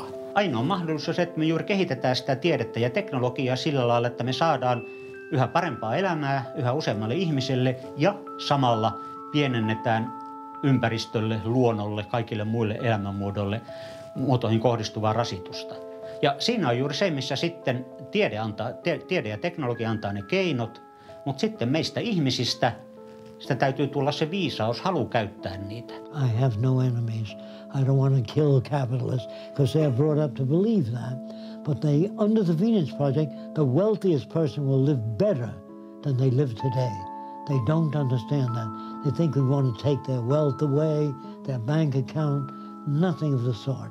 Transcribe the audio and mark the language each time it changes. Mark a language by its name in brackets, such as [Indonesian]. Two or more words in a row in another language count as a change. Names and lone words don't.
[Finnish] Ainoa mahdollisuus on se, että me juuri kehitetään sitä tiedettä ja teknologiaa sillä lailla, että me saadaan yhä parempaa elämää yhä useammalle ihmiselle ja samalla pienennetään ympäristölle, luonnolle, kaikille muille elämänmuotoihin kohdistuvaa rasitusta. Ja siinä on juuri se, missä sitten tiede ja teknologia antaa ne keinot, mutta sitten meistä ihmisistä sitä täytyy tulla se viisaus, halu käyttää niitä. [English] I have no enemies. I don't want to kill capitalists because they are brought up to believe that. But under the Venus Project, the wealthiest person will live better than they live today. They don't understand that. They think we want to take their wealth away, their bank account, nothing of the sort.